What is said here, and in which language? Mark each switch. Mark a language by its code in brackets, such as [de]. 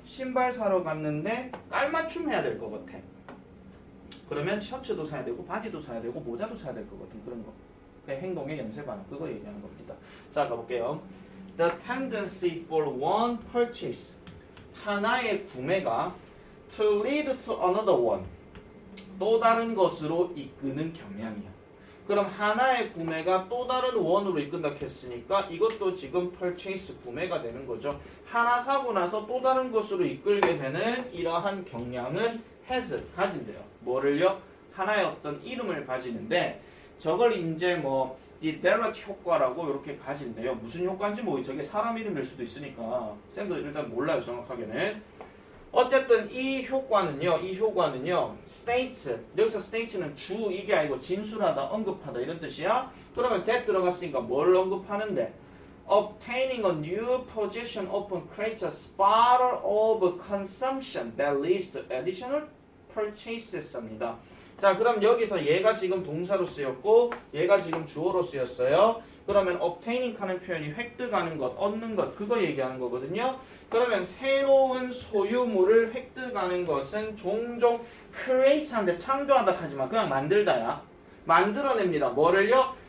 [ko] 신발 사러 갔는데 깔맞춤 해야 될 것 같아. 그러면 셔츠도 사야 되고, 바지도 사야 되고, 모자도 사야 될 것 같은 그런 거. 그 행동의 연쇄 반응, 그거 얘기하는 겁니다. 자, 가볼게요. [en] The tendency for one purchase. [ko] 하나의 구매가 [en] to lead to another one. [ko] 또 다른 것으로 이끄는 경향이야. 그럼 하나의 구매가 또 다른 원으로 이끈다 했으니까 이것도 지금 purchase 구매가 되는 거죠. 하나 사고 나서 또 다른 것으로 이끌게 되는 이러한 경향은 has 가진대요. 뭐를요? 하나의 어떤 이름을 가지는데 저걸 이제 뭐 디데러트 효과라고 이렇게 가진대요. 무슨 효과인지 뭐 저게 사람 이름일 수도 있으니까 쌤도 일단 몰라요 정확하게는. 어쨌든 이 효과는요 states, 여기서 states는 주 이게 아니고 진술하다 언급하다 이런 뜻이야. 그러면 [en] that [ko] 들어갔으니까 뭘 언급하는데 [en] obtaining a new position often creates a spiral of consumption that leads to additional purchases입니다. [ko] 자, 그럼 여기서 얘가 지금 동사로 쓰였고 얘가 지금 주어로 쓰였어요. 그러면 obtaining 하는 표현이 획득하는 것, 얻는 것 그거 얘기하는 거거든요. 그러면 새로운 소유물을 획득하는 것은 종종 create 하는데 창조한다 하지만 그냥 만들다야. 만들어냅니다. 뭐를요?